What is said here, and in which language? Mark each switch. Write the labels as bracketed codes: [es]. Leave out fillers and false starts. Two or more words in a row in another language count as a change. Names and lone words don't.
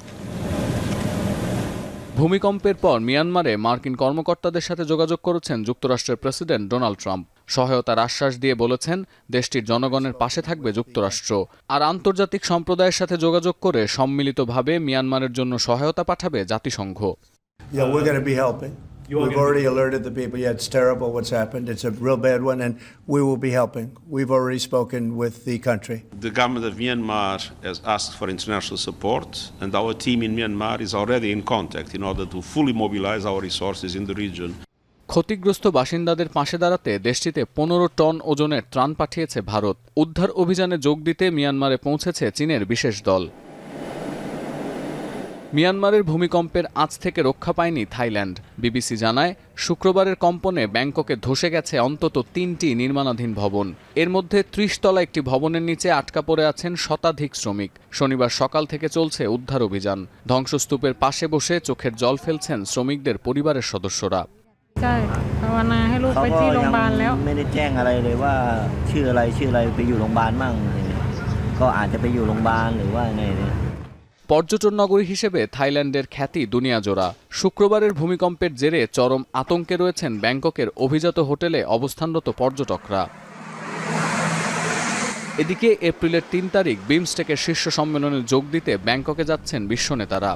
[bn] ভূমিকম্পের পর মিয়ানমারে মার্কিন কর্মকর্তাদের সাথে যোগাযোগ করেছেন যুক্তরাষ্ট্রের প্রেসিডেন্ট ডোনাল্ড ট্রাম্প। সহায়তার আশ্বাস দিয়ে বলেছেন দেশটির জনগণের পাশে থাকবে যুক্তরাষ্ট্র। আর আন্তর্জাতিক সম্প্রদায়ের সাথে যোগাযোগ করে সম্মিলিতভাবে মিয়ানমারের জন্য সহায়তা পাঠাবে জাতিসংঘ। [en] Yeah, we're going to be helping. We've already alerted the people. Yeah, it's terrible what's happened. It's a real bad one, and we will be helping. We've already spoken with the country. The government of Myanmar has asked for international support, and our team in Myanmar is already in contact in order to fully mobilize our resources in the region. [bn] ক্ষতিগ্রস্ত বাসিন্দাদের পাশে দাঁড়াতে দেশটিতে 15 টন ওজনের ত্রাণ পাঠিয়েছে ভারত। উদ্ধার অভিযানে যোগ দিতে মিয়ানমারে পৌঁছেছে চীনের বিশেষ দল। মিয়ানমারের ভূমিকম্পের আঁচ থেকে রক্ষা পায়নি থাইল্যান্ড। বিবিসি জানায়, শুক্রবারের কম্পনে ব্যাংককে ধসে গেছে অন্তত 3টি নির্মাণাধীন ভবন। এর মধ্যে 30 তলা একটি ভবনের নিচে আটকা পড়ে আছেন শতাধিক শ্রমিক। শনিবার সকাল থেকে চলছে উদ্ধার অভিযান। ধ্বংসস্তূপের পাশে বসে চোখের জল ফেলছেন শ্রমিকদের পরিবারের সদস্যরা। [th] ใช่ภาวนาให้ลูกไปที่โรงพยาบาลแล้ว ไม่ได้แจ้งอะไรเลยว่าชื่ออะไรไปอยู่โรงพยาบาลมั่งก็อาจจะไปอยู่โรงพยาบาลหรือว่าไงเนี่ย [bn] পর্যটন নগরী হিসেবে থাইল্যান্ডের খ্যাতি দুনিয়াজোড়া। শুক্রবারের ভূমিকম্পের জেরে চরম আতঙ্কে রয়েছেন ব্যাংককের অভিজাত হোটেলে অবস্থানরত পর্যটকরা। এদিকে এপ্রিলের 3 তারিখ বিমস্টেকের শীর্ষ সম্মেলনে যোগ দিতে ব্যাংককে যাচ্ছেন বিশ্বনেতারা।